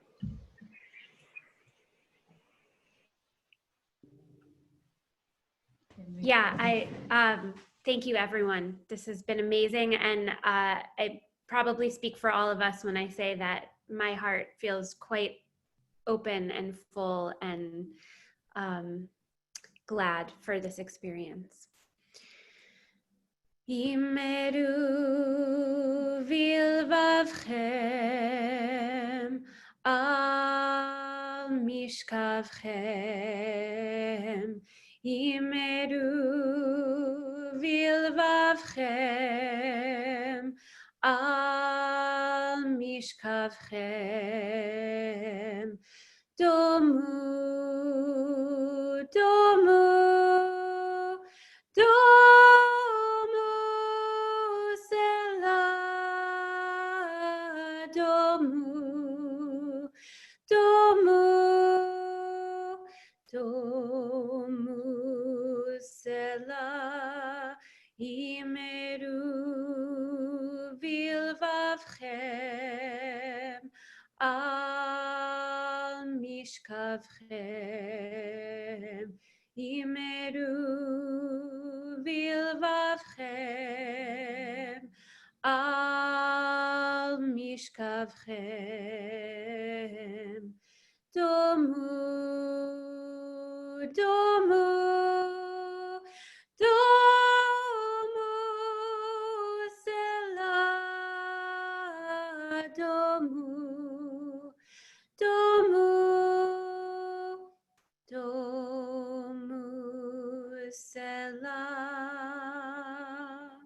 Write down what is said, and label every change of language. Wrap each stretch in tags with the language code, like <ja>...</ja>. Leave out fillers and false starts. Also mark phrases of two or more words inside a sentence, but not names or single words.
<en>Yeah, I thank you, everyone. This has been amazing, and I probably speak for all of us when I say that my heart feels quite open and full and glad for this experience.</en> <he>אמרו בלבבכם על משכבכם. אמרו בלבבכם על משכבכם. דמו, דמו, דמו, סלה, דמו, דמו, דמו, סלה, אמרו בלבבכם על משכבכם. אמרו בלבבכם על משכבכם. דמו, דמו, דמו, סלה, דמו, דמו, דמו, selah.</he>